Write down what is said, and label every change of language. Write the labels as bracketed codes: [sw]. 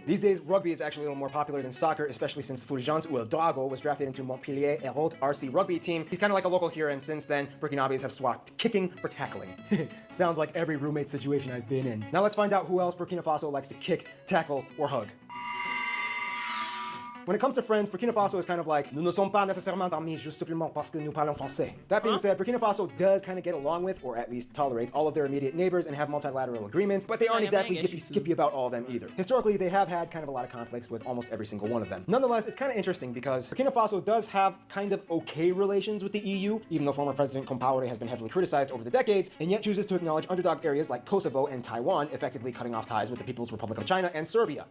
[en] These days, rugby is actually a little more popular than soccer, especially since Fulgence Ouedraogo was drafted into Montpellier Hérault RC rugby team. He's kind of like a local hero, and since then, Burkinabés have swapped kicking for tackling. Sounds like every roommate situation I've been in. Now let's find out who else Burkina Faso likes to kick, tackle, or hug. When it comes to friends, Burkina Faso is kind of like, [fr] nous ne sommes pas nécessairement amis juste simplement parce que nous parlons français. [en] That being said, Burkina Faso does kind of get along with, or at least tolerates, all of their immediate neighbors and have multilateral agreements, but they aren't exactly yippee-skippy about all of them either. Historically, they have had kind of a lot of conflicts with almost every single one of them. Nonetheless, it's kind of interesting because Burkina Faso does have kind of okay relations with the EU, even though former President Compaoré has been heavily criticized over the decades, and yet chooses to acknowledge underdog areas like Kosovo and Taiwan, effectively cutting off ties with the People's Republic of China and Serbia.